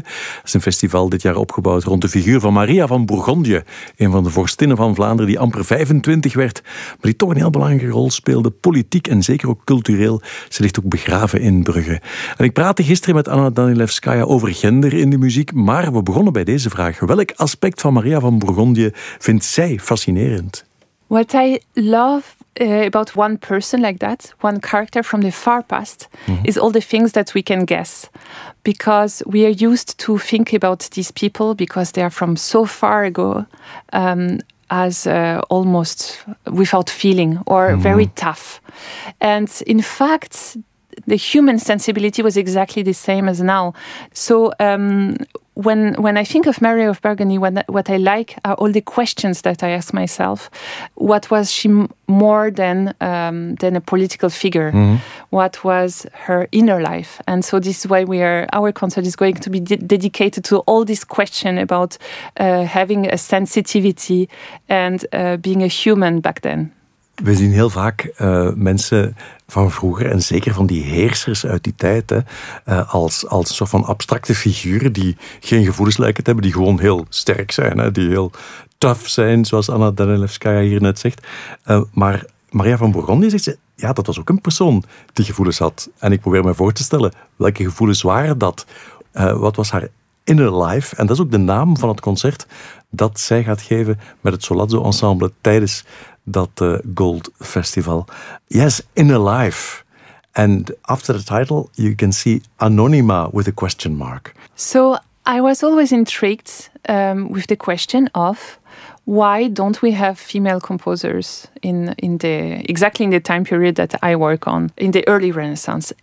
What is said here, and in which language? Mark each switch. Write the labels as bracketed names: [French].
[Dutch] Dat is een festival dit jaar opgebouwd rond de figuur van Maria van Bourgondië, een van de vorstinnen van Vlaanderen die amper 25 werd, maar die toch een heel belangrijke rol speelde, politiek en zeker ook cultureel. Ze ligt ook begraven in Brugge. En ik praatte gisteren met Anna Danilevskaya over gender in de muziek, maar we begonnen bij deze vraag. Welk aspect van Maria van Bourgondië vindt zij fascinerend? [English] What I love about one person like that, one character from the far past, is all the things that we can guess. Because we are used to think about these people because they are from so far ago as almost without feeling or very tough. And in fact, the human sensibility was exactly the same as now. So when I think of Mary of Burgundy, what I like are all the questions that I ask myself. What was she more than a political figure? Mm-hmm. What was her inner life? And so this is why our concert is going to be dedicated to all this question about having a sensitivity and being a human back then. [Dutch] We zien heel vaak mensen van vroeger, en zeker van die heersers uit die tijd, als een soort van abstracte figuren die geen gevoelens lijken te hebben, die gewoon heel sterk zijn, die heel tough zijn, zoals Anna Danilevskaya hier net zegt. Maar Maria van Bourgondië zegt, ja, dat was ook een persoon die gevoelens had. En ik probeer me voor te stellen, welke gevoelens waren dat? Wat was haar [English] inner life? [Dutch] En dat is ook de naam van het concert dat zij gaat geven met het Solazzo-ensemble tijdens dat Gold Festival. [English] Yes, inner life. And after the title, you can see Anonima with a question mark. So I was always intrigued with the question of why don't we have female composers in the time period that I work on, in the early Renaissance.